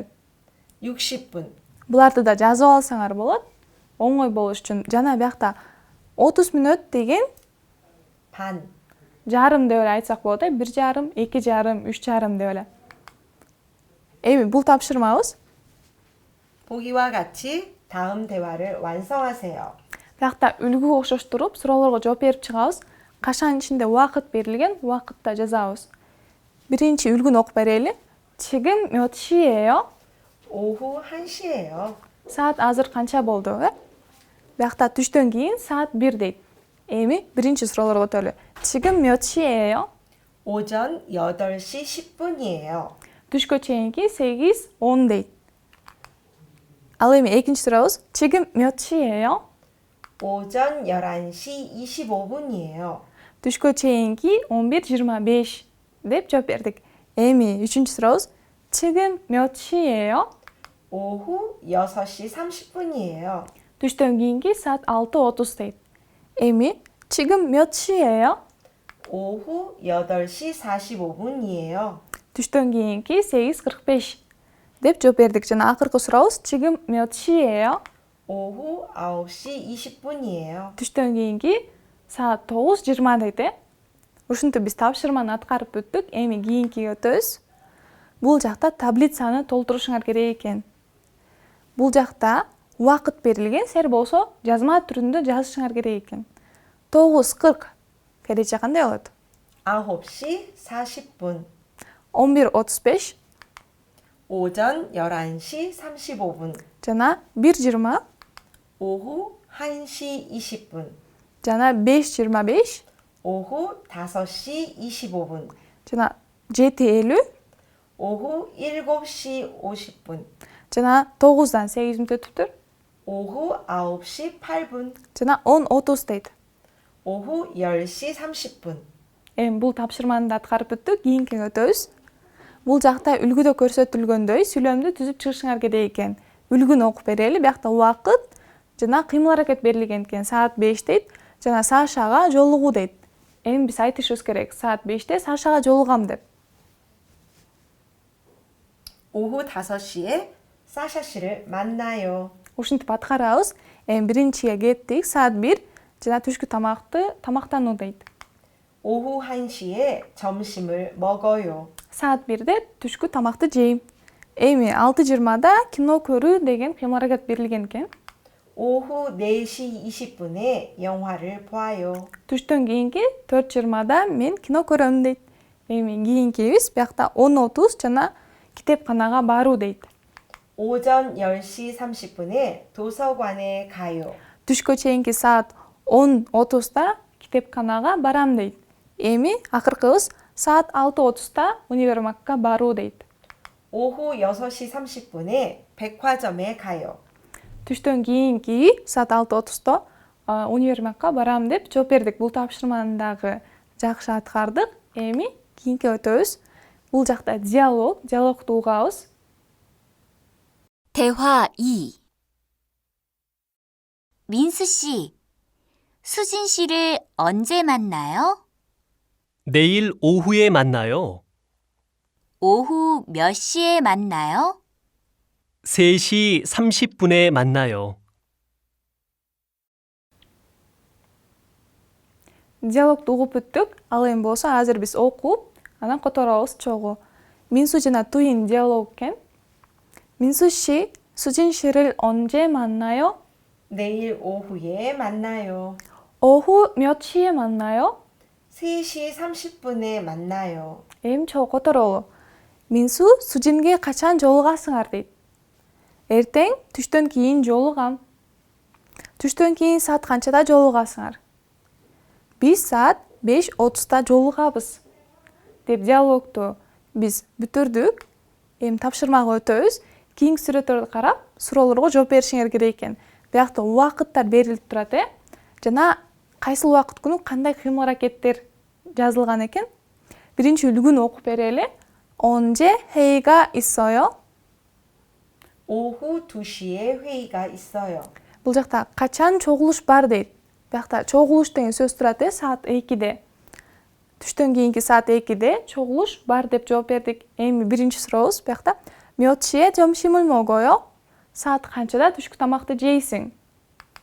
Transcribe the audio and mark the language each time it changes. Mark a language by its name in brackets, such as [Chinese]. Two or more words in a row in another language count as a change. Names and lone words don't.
[Korean] 60분. [Kyrgyz] Буларды да жазып алсаңар болот. Оңой болуш үчүн жана биякта 30 мүнөт деген [Korean] 반. [Kyrgyz] жарым деп эле айтсак болот э. 1,5, 2,5, 3,5 деп эле. эми бул тапшырмабыз. [Korean] 보기와 같이 다음 대화를 완성하세요. [Kyrgyz] Биякта үлгүгө окшоштуруп суроолорго жооп берип чыгабыз. Кашан ичинде убакыт берилген, убакытта жазабыз. Биринчи үлгүнү окуп берели. [Korean] 지금 몇 시예요? 오후 1시예요. [Kyrgyz] Saat азыр канча болду, э? Биякта түштөн кийин saat 1 дейт. Эми биринчи суроолорго өтөлү. [Korean] 지금 몇 시예요? 오전 8시 10분이에요. [Kyrgyz] Түшкө чейинки 8:10 дейт. Ал эми экинчи сурообуз. [Korean] 지금 몇 시예요? 오전 11시 25분이에요. [Kyrgyz] Түшкө чейинки 11:25 деп жооп бердик. Эми үчүнчү сурообуз. [Korean] 지금 몇 시예요? 오후 6시 30분이에요. [Kyrgyz] Түштөн кийинки saat 6:30 дейт. Эми [Korean] 지금 몇 시예요? 오후 8시 45분이에요. [Kyrgyz] Түштөн кийинки 8:45 деп жооп бердик. Жана акыркы сурообуз. 지금 몇 시예요? 오후 9시 20분이에요. Түштөн кийинки saat 9:20 дейт, э? Ушинтип биз тапшырманы аткарып бүттүк. Эми кийинкиге өтөбүз. Бул жакта таблицаны толтурушуңар керек экен. Бул жакта убакыт берилген, сер болсо жазма түрүндө жазышыңар керек экен. 9:40 кирече кандай болот? [Korean] 9시 40분. [Kyrgyz] 11:35 [Korean] 오전 11시 35분. [Kyrgyz] жана 1:20 [Korean] 오후 1시 20분. [Kyrgyz] жана 5:25 [Korean] 오후 5시 25분. [Kyrgyz] жана 7:50 [Korean] 오후 7시 50분. [Kyrgyz] жана 9дан 8 мүнөт өтүптүр. [Korean] 오후 9시 8분. [Kyrgyz] жана 10:30 дейт. [Korean] 오후 10시 30분. [Kyrgyz] Эми бул тапшырманы да аткарып бүттүк. Кийинкиге өтөбүз. Бул жакта үлгүдө көрсөтүлгөндөй сүйлөмдү түзүп чыгышыңар керек экен. Үлгүнү окуп берели. Биякта убакыт жана кыймыл аракет берилген экен. Saat 5 дейт жана Сашага жолугуу дейт. Эми биз айтышыбыз керек. Saat 5те Сашага жолугам деп. [Korean] 오후 5시에 사샤 씨를 만나요. [Kyrgyz] Ушинтип аткарабыз. Эми биринчиге кеттик. Saat 1 жана түшкү тамакты тамактануу дейт. [Korean] 오후 1시에 점심을 먹어요. [Kyrgyz] Saat 1де түшкү тамакты жейм. Эми 6:20да кино көрүү деген кыймыл аракет берилген экен. [Korean] 오후 4시 20분에 영화를 봐요. [Kyrgyz] Түштөн кийинки 4:20да мен кино көрөм дейт. Эми кийинкибиз биякта 10:30 жана китепканага баруу дейт. [Korean] 오전 10시 30분에 도서관에 가요. [Kyrgyz] Түшкө чейинки saat 10:30да китепканага барам дейт. Эми акыркыбыз saat 6:30да универмагга баруу дейт. [Korean] 오후 6시 30분에 백화점에 가요. [Kyrgyz] Түштөн кийинки saat 6:30да универмагга барам деп жооп бердик. Бул тапшырманы дагы жакшы аткардык. Эми кийинке өтөбүз. Бул жакта диалогду угабыз. [Korean] 대화 2. 민수 씨, 수진 씨를 언제 만나요? 내일 오후에 만나요. 오후 몇 시에 만나요? 3시 30분에 만나요. [Kyrgyz] Диалогду угуп бүттүк. Ал эми болсо азыр биз окуп, анан которобуз чогуу. 민수 жана туин диалог экен. [Korean] 민수 씨, 수진 씨를 언제 만나요? 내일 오후에 만나요. 오후 몇 시에 만나요? 3시 30분에 만나요. [Kyrgyz] Эми чогуу которолу. 민수, 수진ге качан жолугасыңар дейт. Эртең түштөн кийин жолугам. Түштөн кийин саат канчада жолугасыңар? Биз саат 5:30да жолугабыз. Деп диалогду биз бүтүрдүк. Эми тапшырмага өтөбүз. Кийинки сүрөттөрдү карап, суроолорго жооп беришиңер керек экен. Биякта убакыттар берилип турат, э? Жана кайсыл убакыт күнү кандай кыймыл аракеттер жазылган экен. Биринчи үлгүнү окуп берели. [Korean] 언제 회의가 있어요? 오후 2시에 회의가 있어요. [Kyrgyz] Бул жакта качан чогулуш бар дейт. Биякта чогулуш деген сөз турат, saat 2де. Түштөн кийинки saat 2де чогулуш бар деп жооп бердик. Эми биринчи сурообуз биякта [Korean] 몇 시에 점심을 먹어요? [Kyrgyz] Saat канчада түшкү тамакты жейсиң?